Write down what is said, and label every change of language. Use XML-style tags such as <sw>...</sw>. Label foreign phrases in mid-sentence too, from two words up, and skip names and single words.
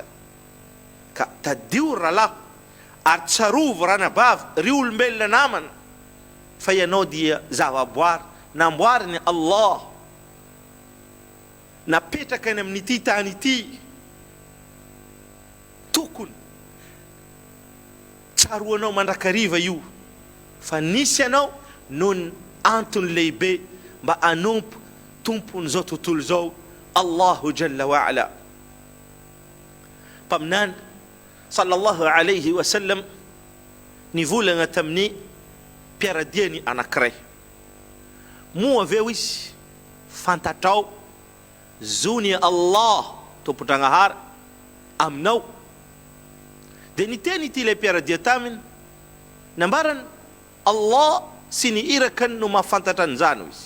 <mg>Ka tadio rahalahy, ary tsarovo ranabavy, ry olombelona namana, fa ianao dia zavaboary namboariny Allah, napetraka any amin'ity tany ity. Tokony tsaroanao mandrakariva io, fa nisy anao nohony antony lehibe mba anompo tompon'izao tontolo zao,</mg> <ar>الله جل وعلا.</ar> <mg>Paminany</mg> <ar>صلى الله عليه وسلم</ar> <mg>nivolagna tamin'ny mpiaradiany anankiray. Moa aveo izy fantatrao zony Allah tompondragnahary aminao. Dia niteny ity ilay mpiaradia taminy, nambarany Allah sy ny irakany no mahafantatra an'izany izy.</mg>